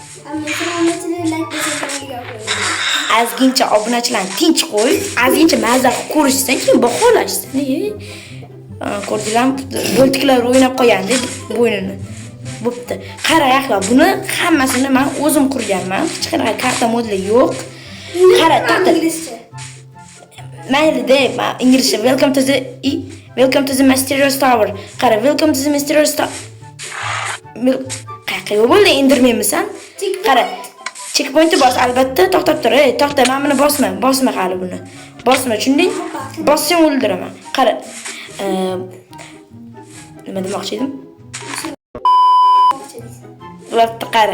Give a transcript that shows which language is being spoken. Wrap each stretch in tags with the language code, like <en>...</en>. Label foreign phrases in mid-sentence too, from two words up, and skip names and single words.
<uz>Azgincha obunachilarni tinch qo'y, azgincha mazza ko'rishsan, keyin baholashsan. Ko'rdinglarmi? Bo'ltiklar o'ynab qo'ygan-da bo'ynini. Bo'pti. Qara Yahyo, buni hammasini men o'zim qurganman. Hech qanaqa karta modeli yo'q. Qara, to'xta. Mayli-da, inglizcha</uz> <en>welcome to the mysterious tower.</en> <uz>Qara,</uz> <en>welcome to the mysterious tower.</en> <uz>Qayerga bo'ldi indirmaymisan? Qara. Checkpointni bos, albatta. To'xtab tur. To'xta, men buni bosma hali buni. Bosma, tushunding? Bossang o'ldiraman. Qara. Nima demoqchi edim? Bo'pti, qara.</uz>